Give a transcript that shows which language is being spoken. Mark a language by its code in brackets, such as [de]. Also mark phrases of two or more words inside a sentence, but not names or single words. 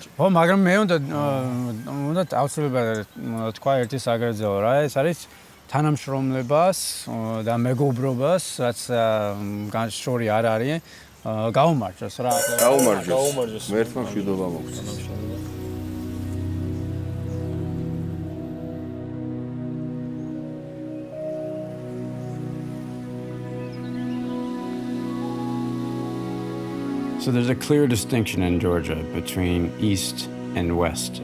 [ka] ხო, მაგრამ მე უნდა აუცილებლად თქვა ერთი საგრძელო რა, ეს არის თანამშრომლებას და მეგობრობას, რაც განშორი არ არის, გაუმარჯოს რა. გაუმარჯოს. მერთმა მშვიდობა მოგცეს. [en] So there's a clear distinction in Georgia between east and west.